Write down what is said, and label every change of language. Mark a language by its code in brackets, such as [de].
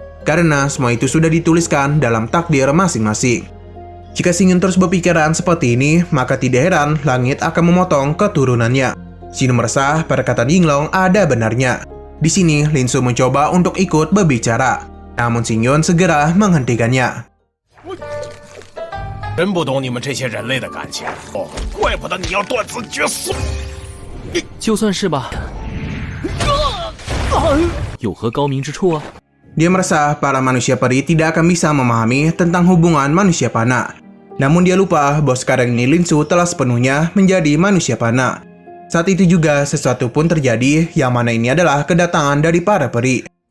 [id] Karena semua itu sudah dituliskan dalam takdir masing-masing. Jika Xingyan terus berpikiran seperti ini, maka tidak heran langit akan memotong keturunannya. Xingyan merasa perkataan Yinglong ada benarnya. Di sini, Lin Su mencoba untuk ikut berbicara. Namun Xingyan segera menghentikannya. [zh] 真不懂你们这些人类的感情哦，怪不得你要断子绝孙。就算是吧，有何高明之处啊？ [id] Dia merasa para manusia peri tidak akan bisa memahami tentang hubungan manusia panah. Namun dia lupa bahwa sekarang ini Lin Su telah sepenuhnya menjadi manusia panah. Saat itu juga sesuatu pun terjadi yang mana ini adalah kedatangan dari para peri.